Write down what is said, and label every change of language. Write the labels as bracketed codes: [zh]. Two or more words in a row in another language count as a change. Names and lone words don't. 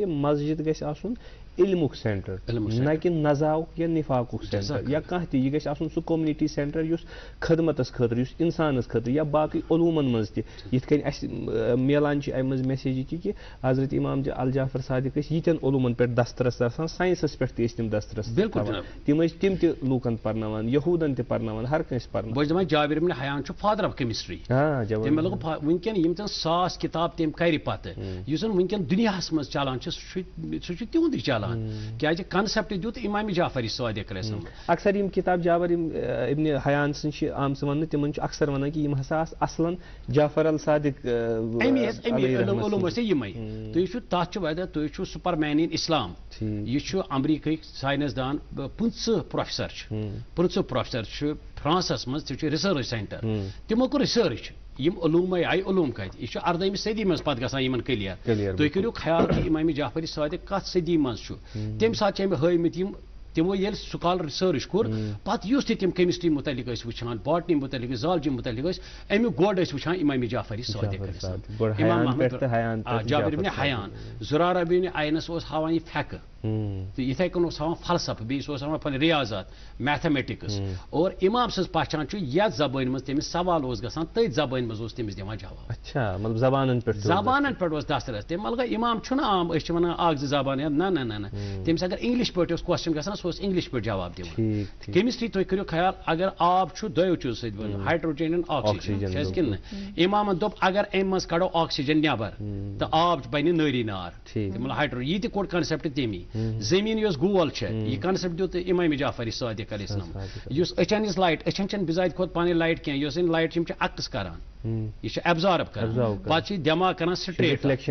[ks] مسجد گژھِ آسُن علمُک سینٹر نہ کہ نزاؤک یا نفاقُک سینٹر یا کانٛہہ تہِ یہِ گژھِ آسُن سُہ [en] community centre [ks] یُس خدمتس خٲطرٕ یُس انسانس خٲطرٕ یا باقٕے علوٗمن منٛز تہِ یِتھ کٔنۍ اَسہِ میلان چھِ امہِ منٛز میسیج یہِ کہِ حضرت امام الجعفر صادق ٲسۍ ییٖتٮ۪ن علوٗمن پٮ۪ٹھ دسترس آسان ساینسس پٮ۪ٹھ تہِ ٲسۍ تِم دسترس تِم ٲسۍ تِم تہِ لوٗکن پرناوان یہوٗدن تہِ پرناوان ہر کٲنٛسہِ پرناوان بہٕ چھُس دپان جابر ابن حیان چھُ [en] father of chemistry [ks] تٔمۍ لوٚگ وٕنکٮ۪ن یِم زن 1000 کِتاب تٔمۍ کرِ پتہٕ یُس زن وٕنکٮ۪ن دُنیاہس منٛز چلان چھُ سُہ چھُ تِہُنٛدُے چلان کیازِ کنسپٹ دیُت امام جعفری صادق [ar] علیہ السلام [ks] اکثر یم کتاب جابر ابن حیان سن چھِ آمژٕ وننہٕ تِمن چھُ اکثر ونان کہ یم ہسا آسہٕ اصلن جعفر الصادق علوم ٲسۍ یِمے تُہۍ وٕچھِو تتھ چھُ واریاہ تُہۍ وٕچھِو [en] super man in Islam [ks] یہ چھُ امریکہٕکۍ ساینسدان 15 پروفیسر چھُ فرانسس منٛز تہِ چھُ [en] research centre [ks] تِمو کوٚر رِسٲرٕچ یم علوٗمے آیہِ علوٗم کتہِ یہِ چھُ 18ہمہِ صدی منٛز پتہٕ گژھان یِمن کلیر تُہۍ کٔرِو خیال کہِ امام جعفری صادق کتھ صدی منٛز چھُ تمہِ ساتہٕ چھِ أمۍ ہٲومٕتۍ یِم تمو ییٚلہِ [en] scholar research [ks] کوٚر پتہٕ یُس تہِ تِم کیمسٹری متعلق ٲسۍ وٕچھان باٹنی متعلق زالجی متعلق ٲسۍ امیُک گۄڈ ٲسۍ وٕچھان امام جعفری صادق امام محمد جابر ابن حیان زرارہ ابن عینس اوس ہاوان یہِ فقہ تو یِتھے کٔنۍ اوس ہاوان فلسفہ بیٚیہِ اوس ہاوان پنٕنۍ ریاضات میتھمیٹکس اور امام سٕنٛز پہچان چھُ یتھ زبٲنۍ منٛز تٔمِس سوال اوس گژھان تٔتھۍ زبٲنۍ منٛز اوس تٔمِس دِوان جواب زبانن پٮ۪ٹھ اوس دسترس تٔمۍ مطلب امام چھُنہٕ عام أسۍ چھِ ونان 1-2 زبان نہ تٔمِس اگر انگلش پٲٹھۍ اوس کوسچن گژھان سُہ اوس انگلش پٲٹھۍ جواب دِوان کیمسٹری تُہۍ کٔرِو خیال اگر آب چھُ 2 چیٖزو سۭتۍ بنان [en] hydrogen and oxygen [ks] کیازِ کِنہٕ نہٕ امامن دوٚپ اگر امہِ منٛز کڑو آکسیجن نٮ۪بر تہٕ آب بنہِ نٲری نار مطلب ہایڈرو یہِ تہِ کوٚر کنسپٹ تمی زٔمیٖن یۄس گول چھےٚ یہِ کنسپٹ دیُت امام جعفری صادق [ar] علیہ السلام [ks] یُس أچھن ہٕنٛز لایٹ أچھن چھنہٕ بِزاتہِ کھۄتہٕ پنٕنۍ لایٹ کینٛہہ یۄس زن لایٹ چھِ یِم چھِ عکس کران یہ چھُ ایبزارب کران پتہٕ چھُ دٮ۪ماغ کران سٹریٹ